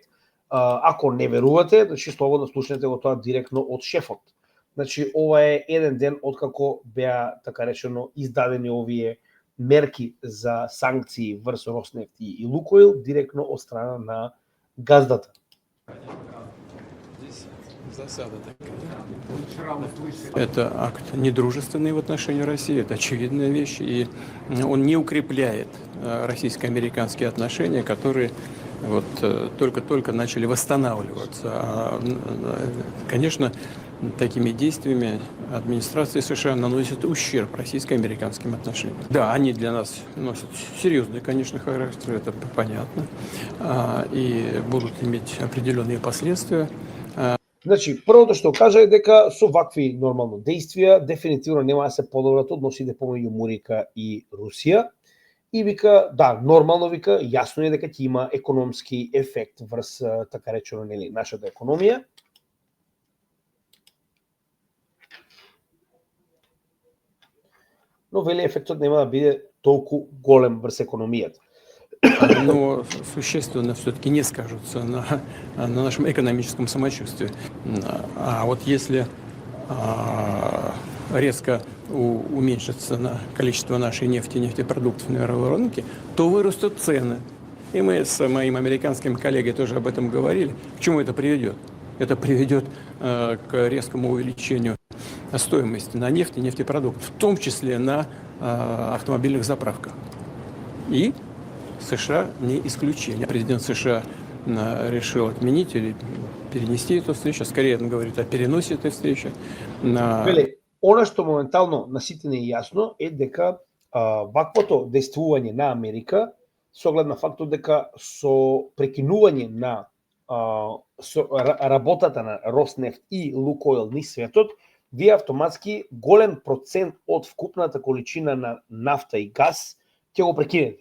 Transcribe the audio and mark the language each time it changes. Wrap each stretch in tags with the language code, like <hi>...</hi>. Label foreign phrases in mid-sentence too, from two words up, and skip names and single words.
<mk>Ако не верувате, значи слободно слушнете го тоа директно од шефот. Значи ова е еден ден откако беа така речено издадени овие мерки за санкции врз Роснефт и Лукойл директно од страна на газдата.</mk> <ru>Это акт недружественный в отношении России, это очевидная вещь, и он не укрепляет российско-американские отношения, которые вот только-только начали восстанавливаться. Конечно, такими действиями администрация США наносит ущерб российско-американским отношениям. Да, они для нас носят серьезный, конечно, характер, это понятно, и будут иметь определенные последствия.</ru> <mk>Значи, првото што кажа е дека со вакви нормално действија дефинитивно нема да се подобрат односите помеѓу Мурика и Русија. И вика, да, нормално вика, јасно е дека ќе има економски ефект врз така речено нели нашата економија. Но вели ефектот нема да биде толку голем врз економијата.</mk> <ru>Но существенно все-таки не скажутся на нашем экономическом самочувствии. А вот если резко уменьшится количество нашей нефти и нефтепродуктов на мировом рынке, то вырастут цены. И мы с моим американским коллегой тоже об этом говорили. К чему это приведет? Это приведет к резкому увеличению стоимости на нефть и нефтепродукты, в том числе на автомобильных заправках. И США не исключение. Президент США решил отменить или перенести эту встречу. Скорее он говорит о переносе этой встречи.</ru> <mk>Она што моментално на сите не е јасно е дека ваквото действување на Америка со оглед на фактот дека со прекинување на работата на Роснефт и Лукойл низ светот, вие автоматски голем процент од вкупната количина на нафта и газ ќе го прекинете.</mk>